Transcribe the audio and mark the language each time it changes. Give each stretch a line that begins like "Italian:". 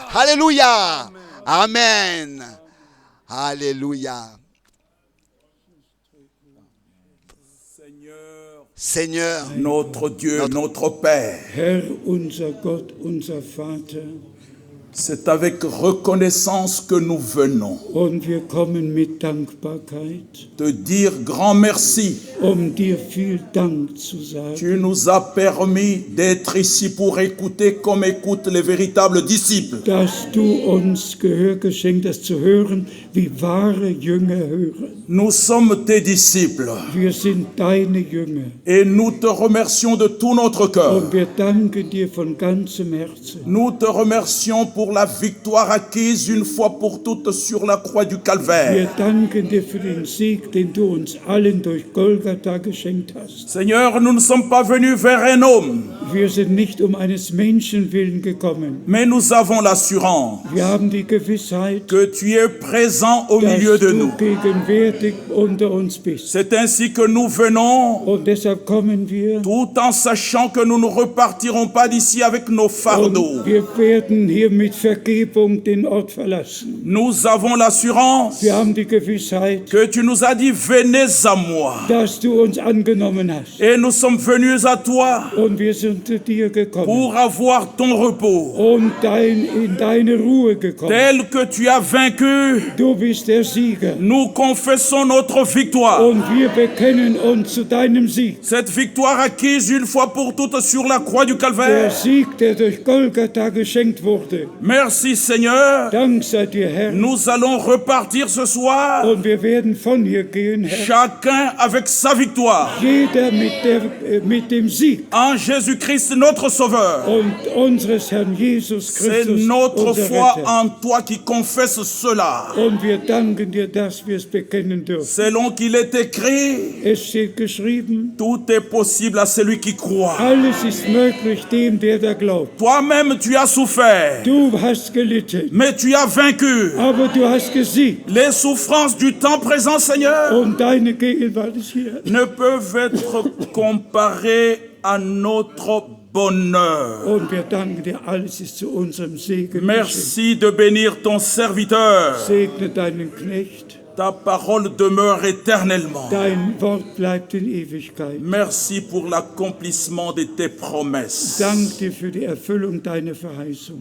French: Alléluia. Amen. Alléluia. Seigneur, notre Dieu, notre Père,
German: Herr, unser Gott, unser Vater,
French: c'est avec reconnaissance que nous venons
German: und wir kommen mit Dankbarkeit,
French: te dire grand merci.
German: dir viel Dank zu sagen.
French: Tu nous as permis d'être ici pour écouter comme écoutent les véritables disciples.
German: Dass du uns Gehör geschenkt hast, zu hören, wie wahre Jünger hören.
French: Nous sommes tes disciples
German: Wir sind deine Jünger.
French: et nous te remercions de tout notre cœur.
German: Und wir danken dir von ganzem Herzen.
French: Nous te remercions pour la victoire acquise une fois pour toutes sur la croix du
German: Wir
French: Calvaire.
German: danken dir für den Sieg, den du uns allen durch Golgatha geschenkt hast.
French: Seigneur, nous ne sommes pas venus vers un homme,
German: Wir sind nicht eines Menschen willen gekommen.
French: mais nous avons l'assurance
German: Wir haben die Gewissheit,
French: que tu es présent au
German: dass
French: milieu de
German: du
French: nous.
German: gegenwärtig unter uns bist.
French: C'est ainsi que nous venons,
German: Und deshalb kommen wir
French: tout en sachant que nous ne repartirons pas d'ici avec nos fardeaux.
German: und wir werden hier mit Vergebung den Ort verlassen.
French: Nous avons l'assurance
German: Wir haben die Gewissheit,
French: que tu nous as dit, venez à moi.
German: dass du uns angenommen hast.
French: Et nous sommes venus à toi
German: Und wir sind zu dir gekommen
French: pour avoir ton repos.
German: und in deine Ruhe gekommen.
French: Tel que tu as vaincu,
German: Du bist der Sieger.
French: nous confessons notre victoire.
German: Und wir bekennen uns zu deinem Sieg.
French: Cette victoire acquise une fois pour toutes sur la croix du
German: Der
French: Calvaire.
German: Sieg, der durch Golgatha geschenkt wurde.
French: Merci Seigneur.
German: Dank sei dir, Herr.
French: Nous allons repartir ce soir,
German: Und wir werden von hier gehen, Herr.
French: chacun avec sa victoire.
German: Jeder mit dem Sieg
French: En Jésus-Christ, notre Sauveur.
German: und unseres Herrn Jesus
French: C'est
German: Christus,
French: notre
German: unser
French: foi
German: Retter.
French: en toi qui confesse cela.
German: Und wir danken dir, dass wir es bekennen dürfen.
French: Selon qu'il est écrit,
German: Es steht geschrieben,
French: tout est possible à celui qui croit.
German: alles ist möglich dem, der da glaubt.
French: Toi-même, tu as souffert,
German: Du hast gelitten,
French: mais tu as vaincu
German: aber du hast gesiegt.
French: les souffrances du temps présent, Seigneur.
German: Und deine Gegenwart ist hier.
French: Ne peuvent être comparées à notre bonheur.
German: Und wir danken dir, alles ist zu unserem Segen geschehen.
French: Merci de bénir ton serviteur.
German: Segne deinen Knecht.
French: Ta parole demeure éternellement.
German: Dein Wort bleibt in Ewigkeit.
French: Merci pour l'accomplissement de tes promesses.
German: Dank dir für die Erfüllung deiner Verheißung.